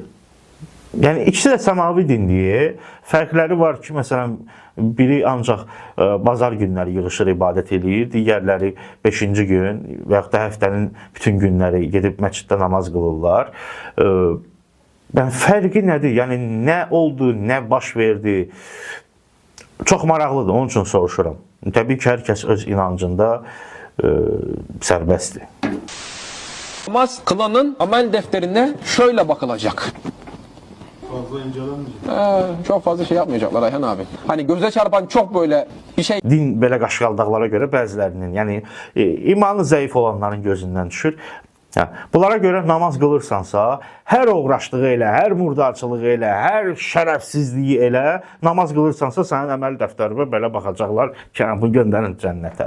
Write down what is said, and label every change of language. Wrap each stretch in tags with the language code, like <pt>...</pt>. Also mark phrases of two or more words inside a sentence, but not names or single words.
<az>Yəni, ikisi də səmavi dindir. Fərqləri var ki, məsələn, biri ancaq bazar günləri yığışır, ibadət edir, digərləri 5-ci gün və yaxud da həftənin bütün günləri gedib məsciddə namaz qılırlar. Yəni, fərqi nədir? Yəni, nə oldu, nə baş verdi? Çox maraqlıdır, onun üçün soruşuram. Təbii ki, hər kəs öz inancında sərbəstdir.</az> <tr>Namaz kılanın amel defterine şöyle bakılacak. Fazla incelenmeyecek. Çok fazla şey yapmayacaklar Ayhan abi. Hani göze çarpan çok böyle bir şey.</tr> <az>Din belə qaşqaldaqlara görə bəzilərinin, yəni imanı zəif olanların gözündən düşür. Bunlara görə namaz qılırsansa, hər uğraşdığı elə, hər murdarçılığı elə, hər şərəfsizliyi elə, namaz qılırsansa sənin əməl dəftərinə belə baxacaqlar ki, bunu göndərin cənnətə.</az>